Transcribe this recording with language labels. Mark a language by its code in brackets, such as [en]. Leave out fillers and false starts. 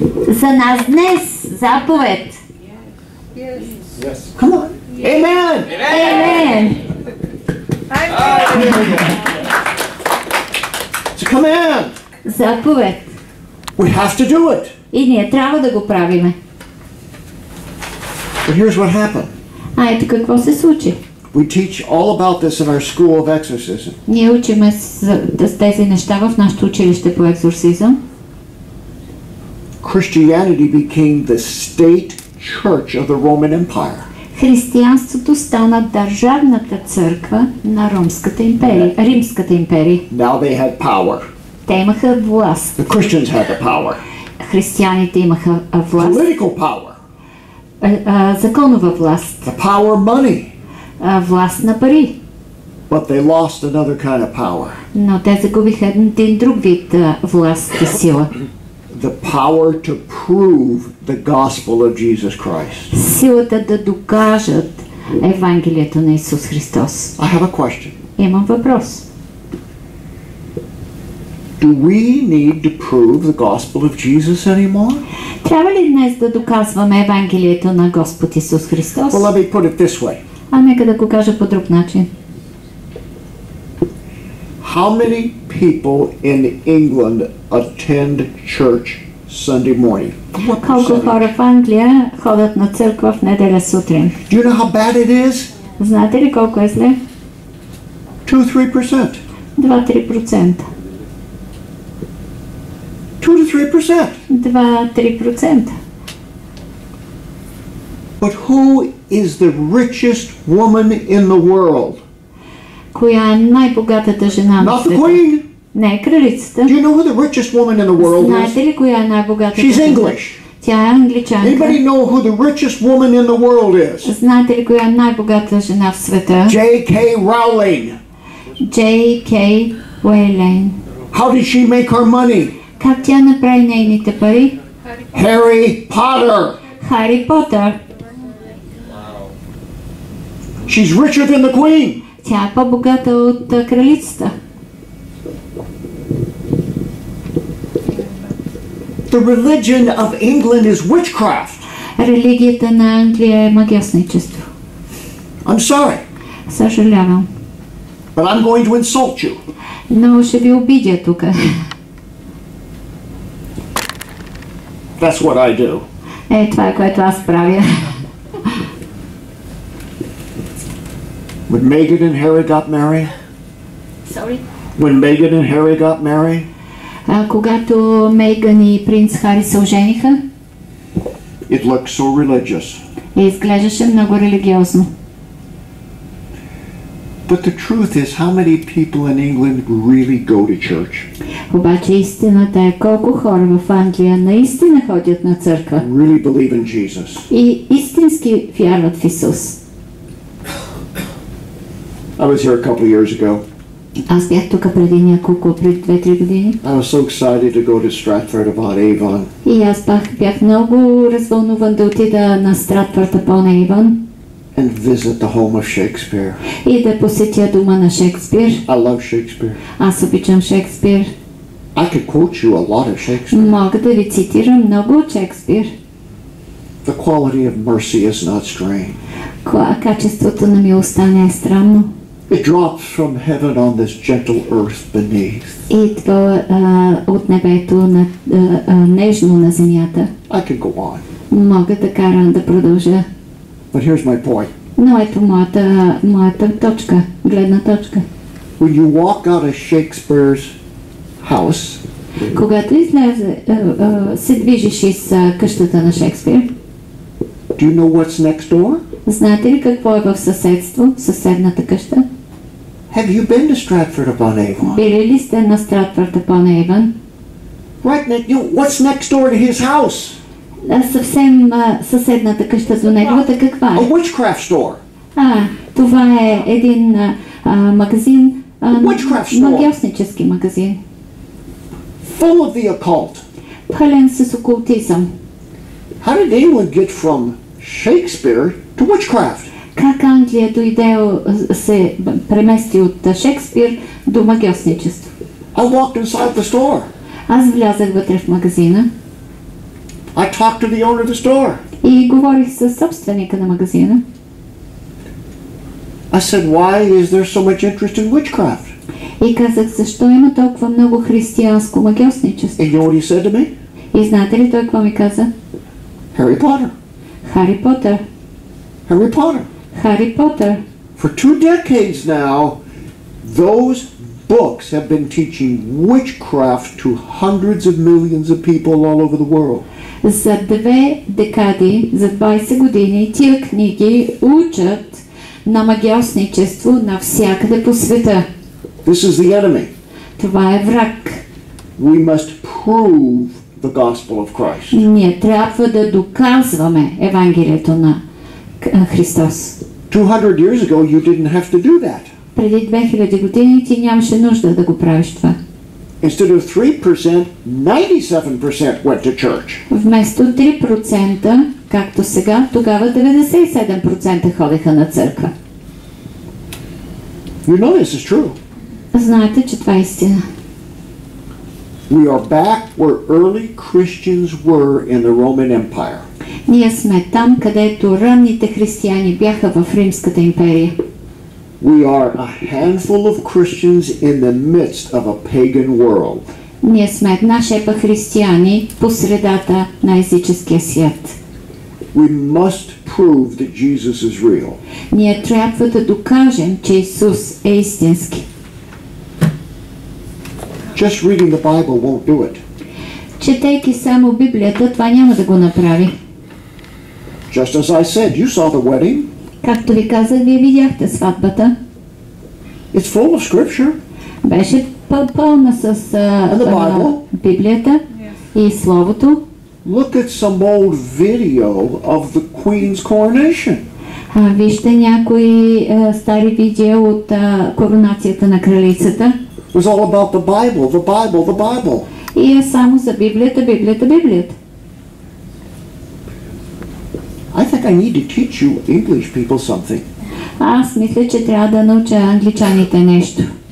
[bg] За нас днес. Заповед. [en] Come on. Amen. [bg] Амен. [en] It's a command. [bg] Заповед. [en] We have to do it. [bg] И ние трябва да го правиме. [en] But here's what happened. [bg] А ето какво се случи. [en] We teach all about this in our school of exorcism. [bg] Ние учиме с тези неща в нашето училище по екзорсизъм. [en] Christianity became the state church of the Roman Empire. [bg] Християнството стана държавната църква на Римската империя. [en] Now they had power. [bg] Те имаха власт. [en] The Christians had the power. [bg] Християните имаха власт. [en] Political power. [bg] Законова власт. [en] The power of money. [bg] Власт на пари. [en] But they lost another kind of power. [bg] Но те загубиха един друг вид власт и сила. [en] The power to prove the gospel of Jesus Christ. [bg] Силата да докажат Евангелието на Исус Христос. [en] I have a question. [bg] Имам въпрос. [en] Do we need to prove the gospel of Jesus anymore? [bg] Трябва ли днес да доказваме Евангелието на Господ Исус Христос? [en] Well, let me put it this way. [bg] Нека да го кажа по друг начин. [en] How many people in England attend church Sunday morning? What [bg] Колко [en] percentage? [bg] хора в Англия ходят на църква в неделя сутрин? [en] Do you know how bad it is? [bg] Знаете ли колко е зле? [en] 2-3%. [bg] 2-3%. [en] 2-3%. [bg] 2-3%. [en] But who is the richest woman in the world? [bg] Коя е най-богатата жена на [en] Not the [bg] света? [en] queen. [bg] Не е кралицата. [en] Do you know who the richest woman in the world [bg] Знаете [en] is? [bg] ли коя е най-богатата [en] She's [bg] жена? [en] English. [bg] Тя е англичанка. [en] Anybody know who the richest woman in the world is? [bg] Знаете ли коя е най-богата жена в света? [en] J.K. Rowling. [bg] J.K. Уейлейн. [en] How did she make her money? [bg] Как тя направи нейните пари? [en] Harry Potter. [bg] Хари Потър. [en] She's richer than the queen. [bg] Тя е по-богата от кралицата. [en] The religion of England is witchcraft. [bg] Религията на Англия е магиосничество. [en] I'm sorry, [bg] Съжалявам. [en] but I'm going to insult you. [bg] Но ще ви обидя тук. [en] That's what I do. [bg] Това е което аз правя. [en] When Meghan and Harry got married, Sorry? when Meghan and Harry got married, [bg] Когато Мейган и принц Хари се ожениха, [en] it looked so religious. [bg] Изглеждаше много религиозно. [en] But the truth is, how many people in England really go to church? [bg] Обаче истината е колко хора в Англия наистина ходят на църква. [en] Really believe in Jesus. [bg] И истински вярват в Исус. [en] I was here a couple of years ago. [bg] Аз бях тук преди 2-3 години. [en] I was so excited to go to Stratford upon Avon. [bg] И аз бях много развълнуван да отида на Стратфорд upon Avon. [en] And visit the home of Shakespeare. [bg] И да посетя дома на Шекспир. [en] I love Shakespeare. [bg] Аз обичам Шекспир. [en] I could quote you a lot of Shakespeare. [bg] Мога да ви цитирам много от Шекспир. [en] The quality of mercy is not strange. [bg] Качеството на милостта не е странно. [en] It drops from heaven on this gentle earth beneath. [bg] Идва от небето нежно на земята. [en] I can go on. [bg] Мога да карам да продължа. [en] But here's my point. [bg] Но ето моята точка, гледна точка. [en] When you walk out of Shakespeare's house, [bg] когато се движиш из къщата на Шекспир, [en] do you know what's next door? [bg] Знаете ли какво е в съседство, съседната къща? [en] Have you been to Stratford upon Avon? [bg] Били ли сте на Стратфорд upon Avon? [en] Right next, what's next door to his house? [bg] Съвсем съседната къща до неговата каква е? [en] A witchcraft store. [bg] Това е един магазин, магиоснически магазин. [en] Full of the occult. [bg] Пълен с окултизъм. [en] How did England get from Shakespeare to witchcraft? [bg] Как Англия се премести от Шекспир до магиосничество? [en] I walked inside the store. [bg] Аз влязах вътре в магазина. [en] I talked to the owner of the store. [bg] И говорих с собственика на магазина. [en] I said, why is there so much interest in witchcraft? [bg] И казах, защо има толкова много християнско магиосничество? [en] And you know what he said to me? [bg] И знаете ли той какво ми каза? [en] Harry Potter. [bg] Хари Потър. [en] Harry Potter. [bg] Хари Потър. [en] For 2 decades now, those books have been teaching witchcraft to hundreds of millions of people all over the world. [bg] За 2 декади, за 20 години, тия книги учат на магиосничество навсякъде по света. [en] This is the enemy. [bg] Това е враг. [en] We must prove the gospel of Christ. [bg] Ние трябва да доказваме Евангелието на Христос. [en] 200 years ago, you didn't have to do that. [bg] Преди 2000 години ти нямаше нужда да го правиш това. [en] Instead of 3%, 97% went to church. [bg] Вместо 3%, както сега, тогава 97% ходеха на църква. [en] You know this is true. [bg] Знаете, че това е истина. [en] We are back where early Christians were in the Roman Empire. [bg] Ние сме там, където ранните християни бяха в Римската империя. [en] We are a handful of Christians in the midst of a pagan world. [bg] Ние сме една шепа християни по средата на езическия свят. [en] We must prove that Jesus is real. [bg] Ние трябва да докажем, че Исус е истински. [en] Just reading the Bible won't do it. [bg] Четейки само Библията, това няма да го направи. [en] Just as I said, you saw the wedding. [bg] Както ви казах, вие видяхте сватбата. [en] It's full of scripture. [bg] Беше пълна с Библията и Словото. [en] Look at some old video of the Queen's coronation. [bg] Вижте някои стари видео от коронацията на кралицата. [en] It was all about the Bible, the Bible, the Bible. [bg] И е само за Библията, Библията, Библията. [en] I think I need to teach you English people something. [bg] Аз мисля, че трябва да науча англичаните нещо.